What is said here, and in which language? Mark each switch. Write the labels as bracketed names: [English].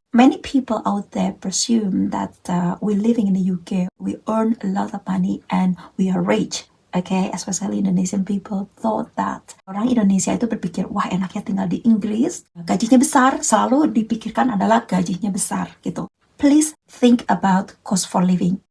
[English] Many people out there presume that we living in the UK, we earn a lot of money and we are rich. Okay, especially Indonesian people thought that [Indonesian] orang Indonesia itu berpikir, wah enaknya tinggal di Inggris, gajinya besar, selalu dipikirkan adalah gajinya besar gitu. [English] Please think about cost for living.